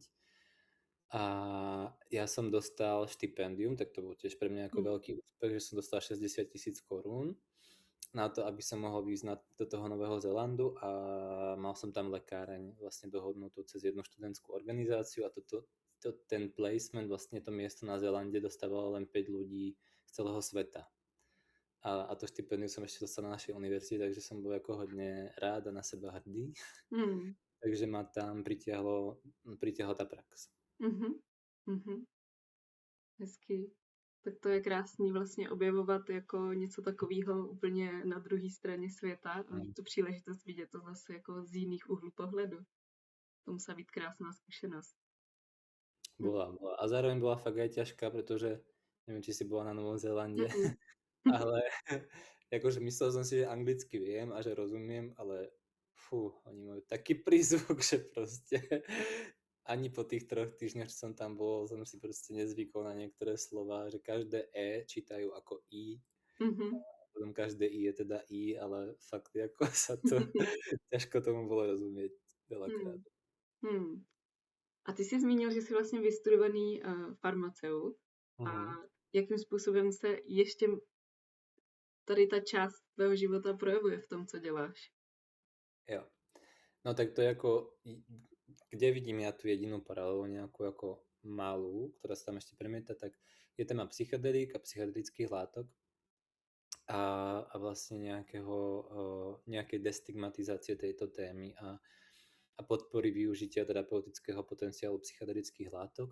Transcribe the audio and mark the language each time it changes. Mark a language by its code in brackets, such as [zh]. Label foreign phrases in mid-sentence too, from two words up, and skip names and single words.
[sk] A ja som dostal štipendium, tak to bol tiež pre mňa ako veľký úspech, že som dostal 60 000 korún na to, aby som mohol ísť do toho Nového Zélandu a mal som tam lekáreň vlastne dohodnutú cez jednu študentskú organizáciu a ten placement, vlastne to miesto na Zélande dostávalo len 5 ľudí z celého sveta. A to štipendium som ešte dostal na našej univerzite, takže som bol ako hodne rád a na seba hrdý. Takže ma tam pritiahla tá prax. [cs] Hezký. Tak to je krásný vlastně objevovat jako něco takového úplně na druhé straně světa a mít tu příležitost vidět to zase jako z jiných úhlů pohledu. To musela být krásná zkušenosť. [sk] Bola. A zároveň bola fakt aj ťažká, pretože neviem, či si bola na Novom Zélande, ale akože myslel som si, že anglicky viem a že rozumiem, ale oni majú taký prízvuk, že proste ani po tých 3 týždňoch, čo som tam bol, som si proste nezvykol na niektoré slova, že každé E čítajú ako I. Potom každé I je teda I, ale fakt ako sa to ťažko tomu bolo rozumieť veľakrát. [cs] A ty jsi zmínil, že jsi vlastně vystudovaný farmaceut. A jakým způsobem se ještě tady ta část tvého života projevuje v tom, co děláš? Jo. [sk] No tak to je ako, kde vidím ja tú jedinú paralelu nejakú ako malú, ktorá sa tam ešte premieta, tak je téma psychedelík a psychedelických látok a vlastne nejakej destigmatizácie tejto témy a podpory využitia terapeutického potenciálu psychedelických látok.